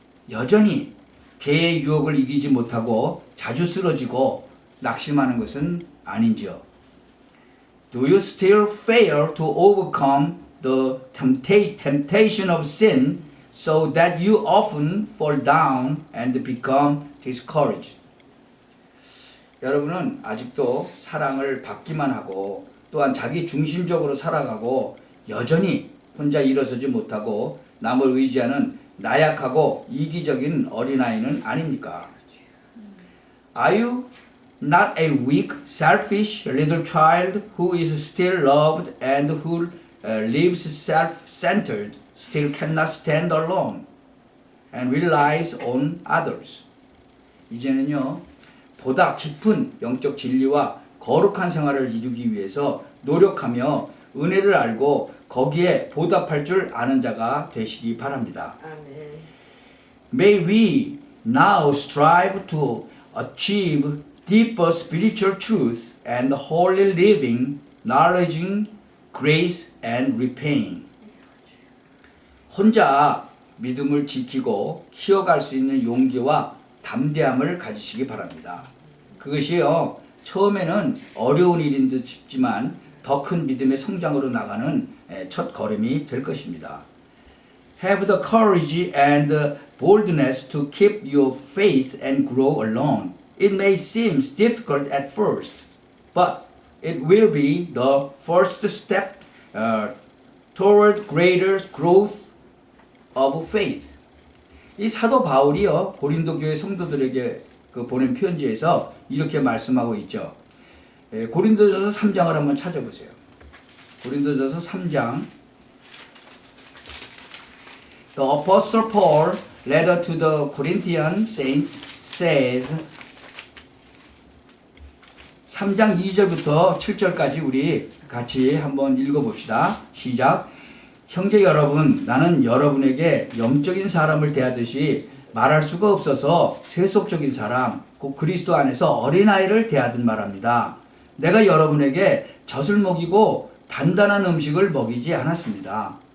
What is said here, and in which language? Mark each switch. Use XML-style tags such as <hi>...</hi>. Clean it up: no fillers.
<ko>여전히 죄의 유혹을 이기지 못하고 자주 쓰러지고 낙심하는 것은 아닌지요?</ko> <en>Do you still fail to overcome the temptation of sin so that you often fall down and become discouraged?</en> <ko>여러분은 아직도 사랑을 받기만 하고 또한 자기 중심적으로 살아가고 여전히 혼자 일어서지 못하고 남을 의지하는 나약하고 이기적인 어린아이는 아닙니까?</ko> <en>Are you not a weak, selfish little child who is still loved and who lives self-centered, still cannot stand alone and relies on others?</en> <ko>이제는요, 보다 깊은 영적 진리와 거룩한 생활을 이루기 위해서 노력하며 은혜를 알고 거기에 보답할 줄 아는 자가 되시기 바랍니다. 아멘.</ko> <en>May we now strive to achieve deeper spiritual truth and holy living, knowledging grace and repaying.</en> <ko>혼자 믿음을 지키고 키워갈 수 있는 용기와 담대함을 가지시기 바랍니다. 그것이요, 처음에는 어려운 일인 듯 싶지만 더 큰 믿음의 성장으로 나가는 첫 걸음이 될 것입니다.</ko> <en>Have the courage and the boldness to keep your faith and grow alone. It may seem difficult at first, but it will be the first step toward greater growth of faith.</en> <ko>이 사도 바울이요, 고린도 교회 성도들에게 보낸 편지에서 이렇게 말씀하고 있죠. 고린도전서 3장을 한번 찾아보세요. 고린도전서 3장.</ko> <en>The Apostle Paul, letter to the Corinthian saints, says</en> <ko>3장 2절부터 7절까지 우리 같이 한번 읽어봅시다. 시작. 형제 여러분, 나는 여러분에게 영적인 사람을 대하듯이 말할 수가 없어서 세속적인 사람, 곧 그리스도 안에서 어린아이를 대하듯 말합니다. 내가 여러분에게 젖을 먹이고 단단한 음식을 먹이지 않았습니다.</ko>